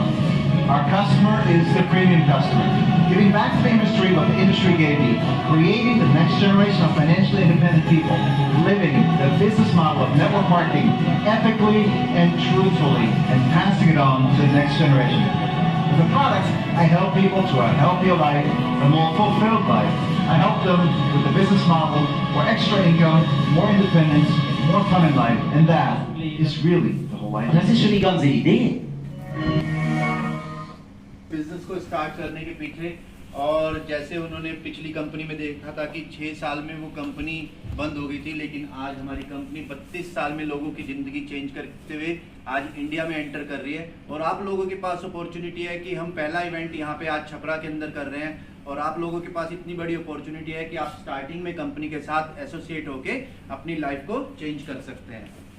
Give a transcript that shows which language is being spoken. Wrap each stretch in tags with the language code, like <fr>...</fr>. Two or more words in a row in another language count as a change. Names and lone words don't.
<en>Our customer is the premium customer, giving back to the industry what the industry gave me, creating the next generation of financially independent people, living the business model of network marketing ethically and truthfully, and passing it on to the next generation. With the products, I help people to a healthier life, a more fulfilled life. I help them with the business model for extra income, more independence, more fun in life, and that is really the whole idea.</en> <de>Das ist schon die ganze Idee.</de> <hi>बिजनेस को स्टार्ट करने के पीछे, और जैसे उन्होंने पिछली कंपनी में देखा था कि 6 साल में वो कंपनी बंद हो गई थी, लेकिन आज हमारी कंपनी 32 साल में लोगों की ज़िंदगी चेंज करते हुए आज इंडिया में एंटर कर रही है। और आप लोगों के पास अपॉर्चुनिटी है कि हम पहला इवेंट यहाँ पे आज छपरा के अंदर कर रहे हैं और आप लोगों के पास इतनी बड़ी अपॉर्चुनिटी है कि आप स्टार्टिंग में कंपनी के साथ एसोसिएट होके अपनी लाइफ को चेंज कर सकते हैं।</hi>